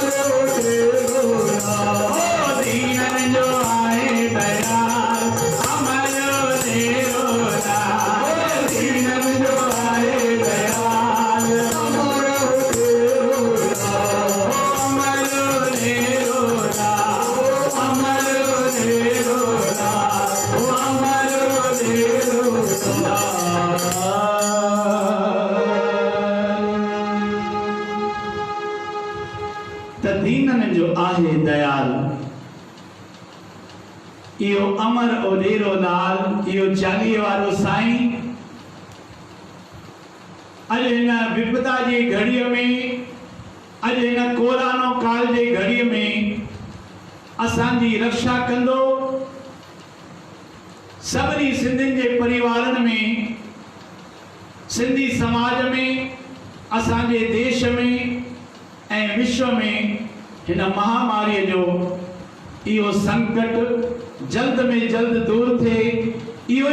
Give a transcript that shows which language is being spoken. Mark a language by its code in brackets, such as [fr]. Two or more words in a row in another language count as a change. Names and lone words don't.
[sd] तेरो लाल दीनन जो आए दयाल अमर तेरो लाल दीनन जो आए दयाल अमर तेरो लाल अमर तेरो लाल अमर तेरो लाल अमर तेरो लाल त दीनन जो आहे दयाल इहो अमर ओडेरो लाल इहो 40 वारो साईं अॼु हिन विपदा जी घड़ीअ में अॼु हिन कोरानो काल जी घड़ीअ में असांजी रक्षा कंदो सभिनी सिंधियुनि जे परिवारनि में सिंधी समाज में असांजे देश में ऐं विश्व में हिन महामारीअ जो इहो संकट जल्द में जल्द दूर थिए इहो